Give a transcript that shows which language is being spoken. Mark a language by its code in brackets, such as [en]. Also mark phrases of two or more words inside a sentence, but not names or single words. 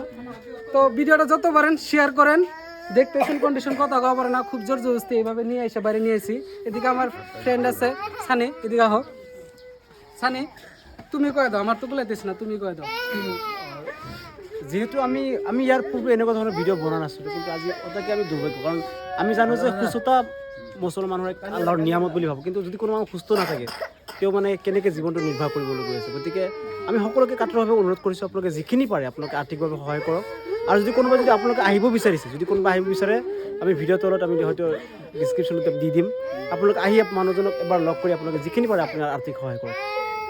[bn] তো ভিডিওটা যত পারেন শেয়ার করেন। দেখতেছেন কন্ডিশন কথা কওয়া পারে না, খুব জোর জবরদস্তি এইভাবে নিয়ে এসে বাড়ি নিয়েছি। এদিকে আমার ফ্রেন্ড আছে সানি, এদিকে আহ সানি, তুমি কয়ে দাও, আমার তো বলাইতেছি না, তুমি কয়ে দাও। [as] যেহেতু আমি ইয়ার পূর্বে এনেকুৱা ধৰণৰ ভিডিঅ' বনা নাছিলোঁ, কিন্তু আজি ওটাকে আমি দুৰ্ভাগ্য, কাৰণ আমি জানো যে সুস্থতা মুছলমানৰ এক আল্লাহৰ নিয়ামত বুলি ভাবোঁ। কিন্তু যদি কোনো মানুহ সুস্থ নাথাকে তেওঁ মানে কেনেকৈ জীৱনটো নিৰ্বাহ কৰিবলৈ গৈ আছে। গতিকে আমি সকলোকে কাতৰভাৱে অনুৰোধ কৰিছোঁ, আপোনালোকে যিখিনি পাৰে আপোনালোকে আৰ্থিকভাৱে সহায় কৰক। আৰু যদি আপোনালোকে আহিব বিচাৰিছে, যদি কোনোবা আহিব বিচাৰে, আমি ভিডিঅ'ৰ তলত আমি হয়তো ডিছক্ৰিপশ্যনত দি দিম, আপোনালোকে আহি মানুহজনক এবাৰ লগ কৰি আপোনালোকে যিখিনি পাৰে আপোনাৰ আৰ্থিক সহায় কৰক।